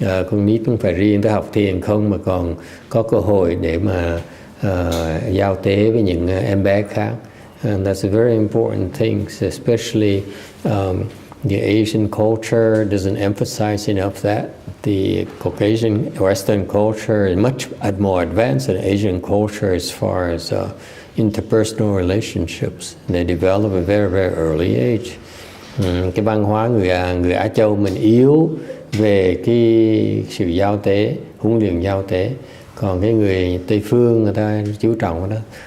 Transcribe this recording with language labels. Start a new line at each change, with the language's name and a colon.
Vietnamese: Con nít không phải riêng tới học thiền không, mà còn có cơ hội để mà giao tế với những em bé khác.
English: And that's a very important thing, especially the Asian culture doesn't emphasize enough that. The Caucasian Western culture is much more advanced than Asian culture as far as interpersonal relationships. They develop at a very, very early age.
Vietnamese: Cái văn hóa người Á Châu mình yếu về cái sự giao tế, huấn luyện giao tế. Còn cái người Tây phương người ta chú trọng cái đó.